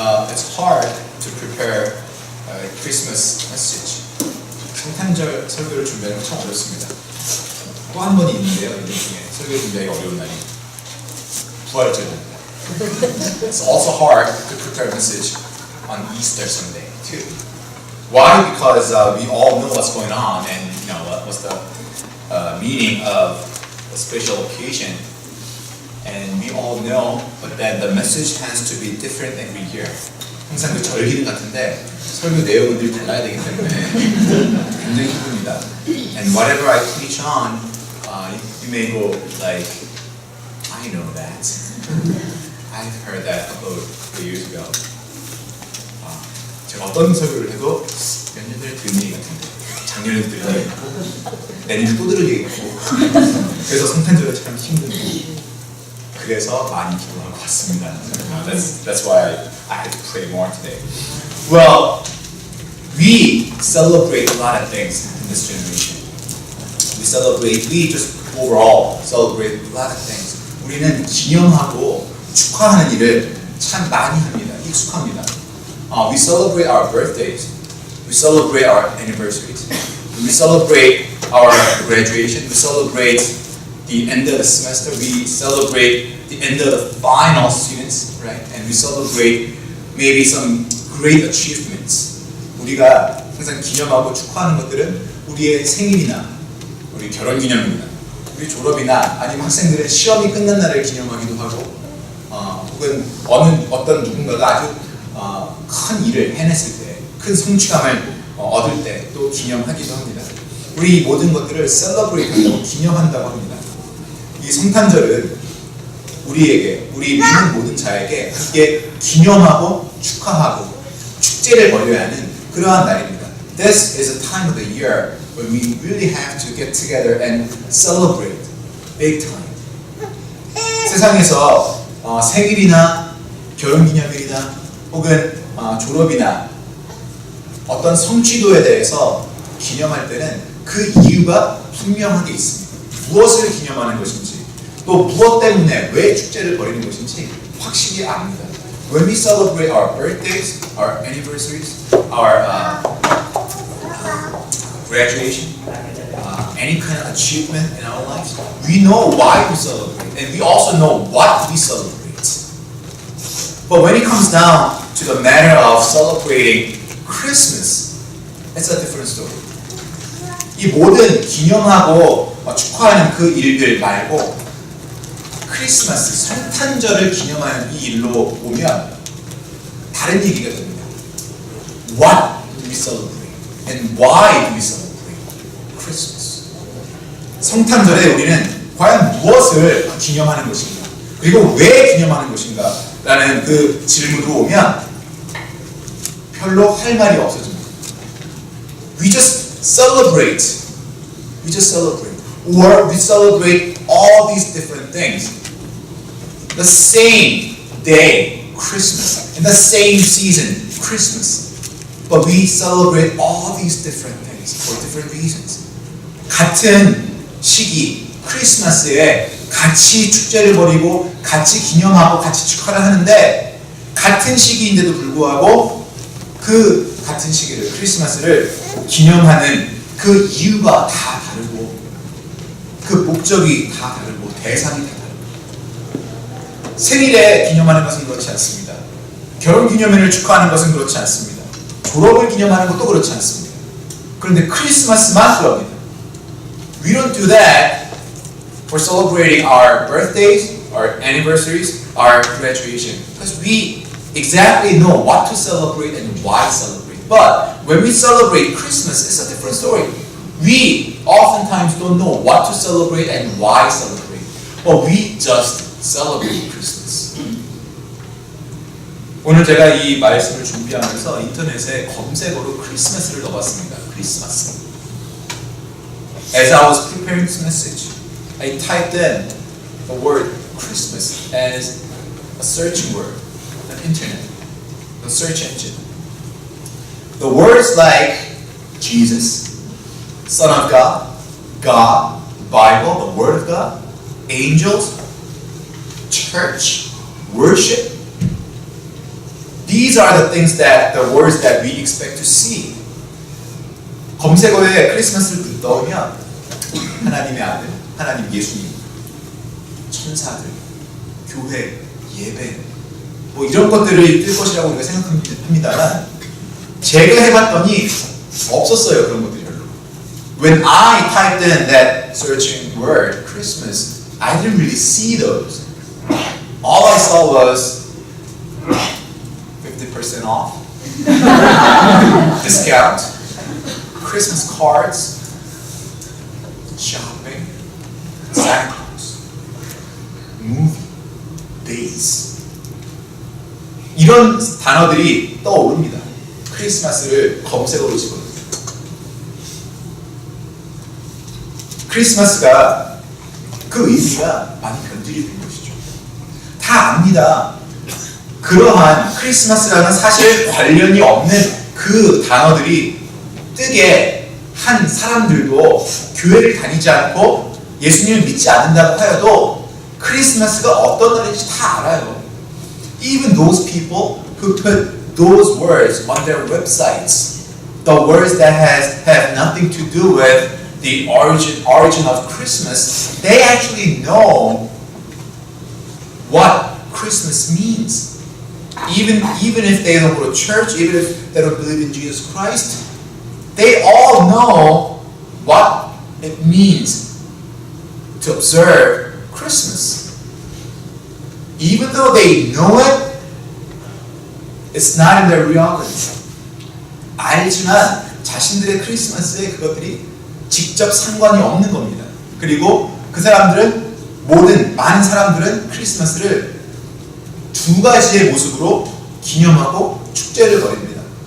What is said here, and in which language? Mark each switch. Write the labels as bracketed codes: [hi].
[en] it's hard to prepare a Christmas message. [ko] 성탄절 설교를 준비하는 건 참 어렵습니다. 또 한 번이 있는데요, 이번 중에 설교 준비하기 어려운 날이 부활절입니다. [en] It's also hard to prepare a message on Easter Sunday too. Why? Because we all know what's going on and what's the meaning of a special occasion, and we all know that the message has to be different every year. [ko] 항상 그 절기는 같은데 설교 내용은 늘 달라야 되기 때문에 굉장히 힘듭니다. [en] And whatever I preach on, you may go like, I know that. I've heard that a couple of years ago. [ko] 제가 어떤 설교를 해도 몇 년 전에 들은 얘기 같은데 작년에도 들은 얘기 같고 내년에 또 들은 얘기 같고 그래서 성탄절에 참 힘든데 그래서 많이 기도한 것 같습니다. [en] That's why I had to pray more today. Well, we celebrate a lot of things in this generation. We just overall celebrate a lot of things. [ko] 우리는 기념하고 축하하는 일을 참 많이 합니다. 익숙합니다. [en] We celebrate our birthdays. We celebrate our anniversaries. We celebrate our graduation. We celebrate the end of the semester. We celebrate the end of the final students, right? And we celebrate maybe some great achievements. [ko] 우리가 항상 기념하고 축하하는 것들은 우리의 생일이나 우리 결혼기념일이나 우리 졸업이나 아니면 학생들의 시험이 끝난 날을 기념하기도 하고 혹은 어떤 누군가가 아주 큰 일을 해냈을 때, 큰 성취감을 얻을 때 또 기념하기도 합니다. 우리 모든 것들을 celebrate한다고 기념한다고 합니다. 이 성탄절은 우리에게, 우리 믿는 모든 자에게 함께 기념하고 축하하고 축제를 벌여야 하는 그러한 날입니다. [en] This is a time of the year when we really have to get together and celebrate big time. [ko] 세상에서 생일이나 결혼기념일이나 혹은 졸업이나 어떤 성취도에 대해서 기념할 때는 그 이유가 분명하게 있습니다. 무엇을 기념하는 것인지 또 무엇 때문에 왜 축제를 벌이는 것인지 확실히 압니다. [en] When we celebrate our birthdays, our anniversaries, our graduation, any kind of achievement in our lives, we know why we celebrate and we also know what we celebrate. But when it comes down to the matter of celebrating Christmas, it's a different story. [ko] 이 모든 기념하고 축하하는 그 일들 말고 크리스마스, 성탄절을 기념하는 이 일로 오면 다른 얘기가 됩니다. [en] What do we celebrate? And why do we celebrate Christmas? [ko] 성탄절에 우리는 과연 무엇을 기념하는 것인가? 그리고 왜 기념하는 것인가? 라는 그 질문으로 오면 별로 할 말이 없어집니다. [en] We just celebrate. We just celebrate. Or we celebrate all these different things. The same day, Christmas. In the same season, Christmas. But we celebrate all these different things for different reasons. [ko] 같은 시기, 크리스마스에 같이 축제를 벌이고 같이 기념하고 같이 축하를 하는데 같은 시기인데도 불구하고 그 같은 시기를 크리스마스를 기념하는 그 이유가 다 다르고 그 목적이 다 다르고 대상이 다 다르고 생일에 기념하는 것은 그렇지 않습니다. 결혼기념일을 축하하는 것은 그렇지 않습니다. 졸업을 기념하는 것도 그렇지 않습니다. 그런데 크리스마스만 그럽니다. [en] We don't do that for celebrating our birthdays, our anniversaries, our graduation. Because we exactly know what to celebrate and why celebrate. But when we celebrate Christmas, it's a different story. We oftentimes don't know what to celebrate and why celebrate. But we just celebrate Christmas. [ko] 오늘 제가 이 말씀을 준비하면서 인터넷에 검색어로 크리스마스를 넣어봤습니다. 크리스마스. [en] As I was preparing this message, I typed in the word Christmas as a searching word on the internet, the search engine. The words like Jesus, Son of God, God, Bible, the Word of God, angels, church, worship. These These are the things that the words that we expect to see. [ko] 검색어에 크리스마스를 넣으면 하나님의 아들, 하나님 예수님, 천사들, 교회, 예배 뭐 이런 것들을 뜰 것이라고 우리가 생각합니다만 제가 해봤더니 없었어요. 그런 것들이 별로. [en] When I typed in that searching word Christmas, I didn't really see those. All I saw was 50% off, discount, Christmas cards, shopping, Santa Claus, movie, days. [ko] 이런 단어들이 떠오릅니다. 크리스마스를 검색어로 집어넣어요. 크리스마스가 그 의미가 많이 변질이 된 것이죠. 다 압니다. 그러한 크리스마스라는 사실 관련이 없는 그 단어들이 뜨게 한 사람들도 교회를 다니지 않고 예수님을 믿지 않는다고 하여도 크리스마스가 어떤 날인지 다 알아요. [en] Even those people who put those words on their websites, the words that have nothing to do with the origin of Christmas, they actually know what Christmas means. Even if they don't go to church, even if they don't believe in Jesus Christ, they all know what it means to observe Christmas. Even though they know it, it's not in their reality. [ko] 알지만 자신들의 크리스마스에 그것들이 직접 상관이 없는 겁니다. 그리고 그 사람들은 많은 사람들은 크리스마스를 두 가지의 모습으로 기념하고 축제를 벌입니다.